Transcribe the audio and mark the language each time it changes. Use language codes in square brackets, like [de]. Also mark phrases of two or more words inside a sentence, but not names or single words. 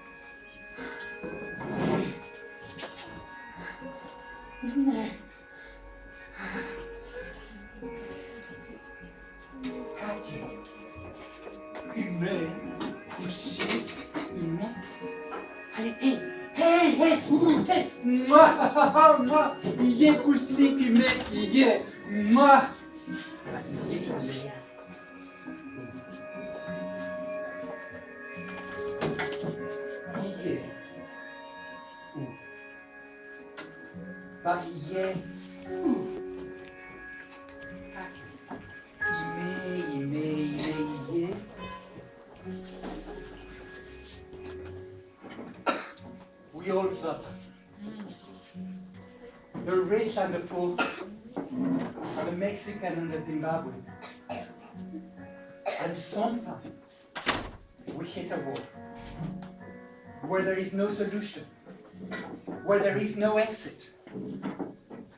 [en] Me. Kaki. Ime. Kusi. Ime. Allez, hey. Hey, hey. Hey. Moi. Iye kusi kime. Iye. Moi. Iye. Ba iye. Iye. We all suffer. The rich and the poor, and the Mexican and the Zimbabwean. And sometimes we hit a wall where there is no solution, where there is no exit.